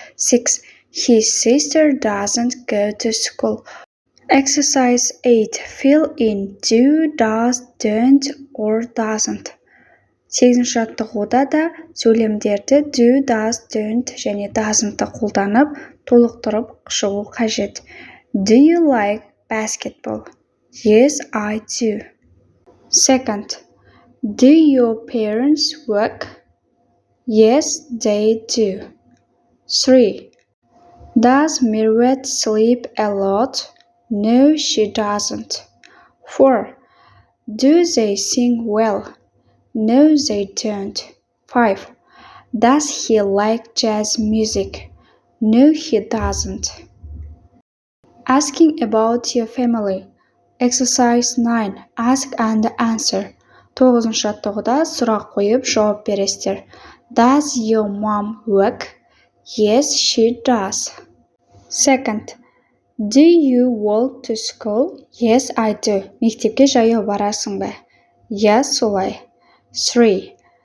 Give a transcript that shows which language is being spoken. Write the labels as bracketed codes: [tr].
[en] 6. His sister doesn't go to school. Exercise 8. Fill in do, does, don't or doesn't. [kk] 8-ші жаттығуда да сөйлемдерді do, does, don't және doesn't-ты қолданып, толықтырып шығу қажет. [en] Do you like basketball? Yes, I do. 2. Do your parents work? Yes, they do. 3. Does Mirwet sleep a lot? No, she doesn't. 4. Do they sing well? No, they don't. 5. Does he like jazz music? No, he doesn't. Asking about your family. Exercise 9. Ask and answer. [kk] 9-ші жаттығуда сұрақ қойып жауап бересіздер. [en] Does your mom work? Yes, she does. 2. Do you walk to school? Yes, I do. [kk] Мектепке жаяу барасың ба? Иә, солай. [en] 3.